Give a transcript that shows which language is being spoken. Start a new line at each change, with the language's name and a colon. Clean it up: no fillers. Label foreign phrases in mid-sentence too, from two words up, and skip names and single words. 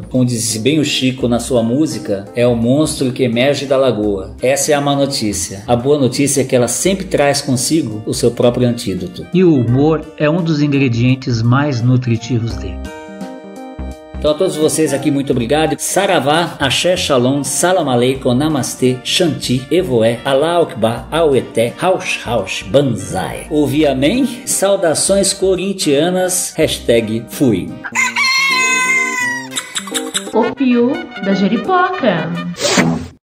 Portuguese: Como disse bem o Chico na sua música, é o monstro que emerge da lagoa. Essa é a má notícia. A boa notícia é que ela sempre traz consigo o seu próprio antídoto. E o humor é um dos ingredientes mais nutritivos dele. Então a todos vocês aqui, muito obrigado. Saravá, Axé, Shalom, Salam Aleikum, Namastê, Shanti, Evoé, Allah Akbar, Aueté, Raush Raush, Banzai. Ouvi amém? Saudações corintianas, #fui. O Pio da Jeripoca.